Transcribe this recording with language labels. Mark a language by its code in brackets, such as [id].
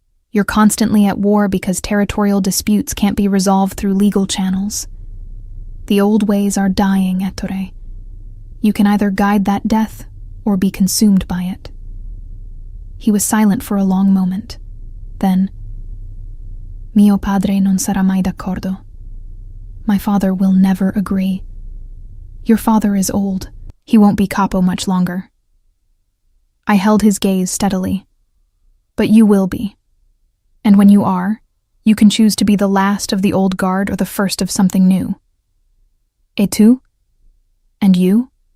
[en] You're constantly at war because territorial disputes can't be resolved through legal channels. The old ways are dying, Ettore. You can either guide that death or be consumed by it. He was silent for a long moment. [it] Then, Mio padre non sarà mai d'accordo. [en] My father will never agree. Your father is old. He won't be capo much longer. I held his gaze steadily. But you will be. And when you are, you can choose to be the last of the old guard or the first of something new. [it] Et tu? [en] And you?